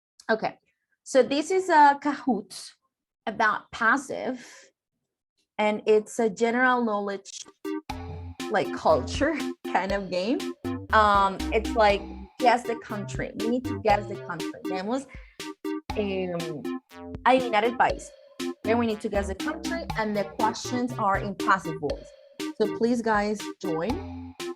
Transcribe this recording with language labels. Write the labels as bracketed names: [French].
[English] Okay, so this is a Kahoot about passive, and it's a general knowledge, like culture kind of game. It's like guess the country. We need to guess the country. [Spanish] Tenemos adivinar el país. [English] Then we need to guess the country, and the questions are in passive voice. So please, guys, join.